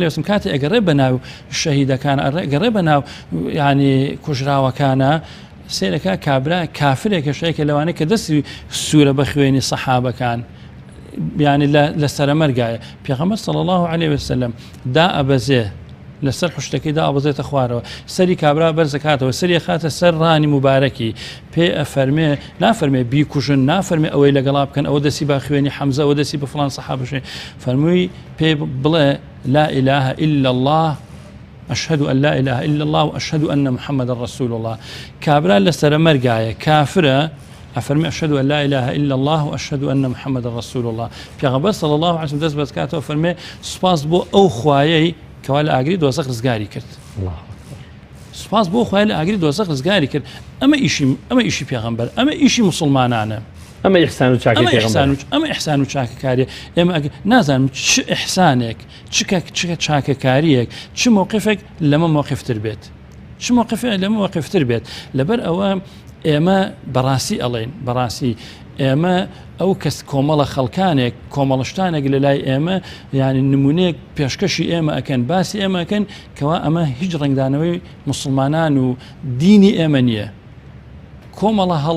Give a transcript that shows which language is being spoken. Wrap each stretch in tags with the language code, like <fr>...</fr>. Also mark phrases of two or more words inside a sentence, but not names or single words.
<ckb>وسلم کاتێ ئەگەڕێ بەناو شەهیدەکان ئەگەڕێ بەناو یعنی کوژراوەکانە سێرەکە کابرا کافرێکە شەیەکە لەوانەیە کە دەستی سوورە بە خوێنی سەحابەکان یعنی لە سەرەمەرگایە پێغەمبەر</ckb> <ar>صلی الله عليه وسلم</ar> <ckb>دا ئەبەزێ لەسەر حشتەکەی دا ئەبەزێتە خوارەوە سەری کابرا بەرزەکاتەوە سەری خاتە سەر ڕانی مبارەکی پێ ئەفەرمێ نافەرمێ بیکوژن نافەرمێ ئەوەی لەگەڵا بکەن ئەوە دەسی با خوێنی حەمزە ئەوە دەسی بە فڵان سەحابەشێ فەرمووی پێ بڵێ</ckb> <ar>لا إله إلا الله أشهد أن لا إله إلا الله وأشهد أن محمد رسول الله</ar> <ckb>كابرا لسرمرقاية كافرة أفرمي</ckb> <ar>أشهد أن لا إله إلا الله وأشهد أن محمد رسول الله</ar> <ckb>پیغمبر</ckb> <ar>صلى الله عليه وسلم</ar> <ckb>دەست بەدکاتەوە فەرمێ سوپاس بۆ ئەو خوایەی کەوا لە ئاگری دۆزەخ ڕزگاری کرد سوپاس بۆ خوای لە ئاگری دۆزەخ ڕزگاری کرد ئەمە ئیشی پێغەمبەر ئەمە ئیشی مسلمانانە ئەمە ئیحسان و چاکەکاری ئێمە نازانم چ ئیحسانێک چ چاکەکاریەک چ موقفێک لەمە موقفتر بێت چ موقفێک لەمە موقفتر بێت لەبەر ئەوە ئێمە بەڕاستی ئەڵێن بەڕاستی ئێمە ئەو کەس کۆمەڵە خەڵکانێک کۆمەڵشتانێک لە لای ئێمە یعنی نمونەیەک پێشکەشی ئێمە ئەکەن باسی ئێمە ئەکەن کەوا ئەمە هیچ ڕنگدانەوەی مسلمانان و دینی ئێمە نییە کۆمەڵە هەڵە</ckb>